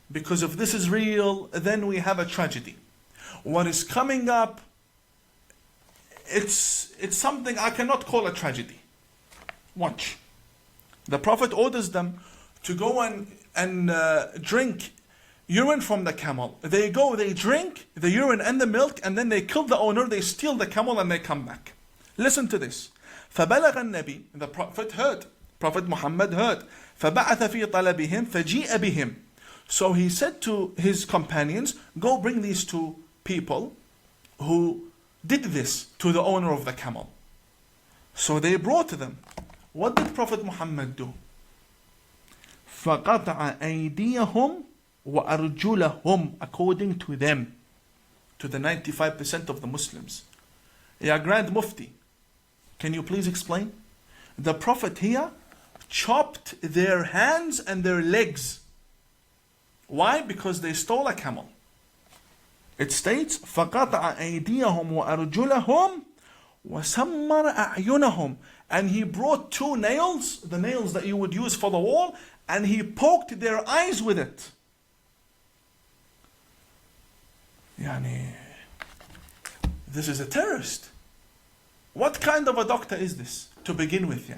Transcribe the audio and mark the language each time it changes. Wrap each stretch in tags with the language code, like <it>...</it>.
<en>Because if this is real, then we have a tragedy. What is coming up, it's something I cannot call a tragedy. Watch. The Prophet orders them to go and drink urine from the camel. They go, they drink the urine and the milk, and then they kill the owner, they steal the camel, and they come back. Listen to this.</en> <ar>فبلغ النبي,</ar> <en>the Prophet heard, Prophet Muhammad heard.</en> <ar>فبعث في طلبهم فجيء بهم.</ar> <en>So he said to his companions, go bring these two people who did this to the owner of the camel. So they brought them. What did Prophet Muhammad do?</en> <ar>فَقَطَعَ أَيْدِيَهُمْ وَأَرْجُلَهُمْ,</ar> <en>according to them, to the 95% of the Muslims. Ya Grand Mufti, can you please explain? The Prophet here chopped their hands and their legs. Why? Because they stole a camel. It states,</en> <ar>فَقَطَعَ أَيْدِيَهُمْ وَأَرْجُلَهُمْ وَسَمَّرَ أَعْيُنَهُم.</ar> <en>And he brought two nails, the nails that you would use for the wall, and he poked their eyes with it. This is a terrorist. What kind of a doctor is this to begin with?</en>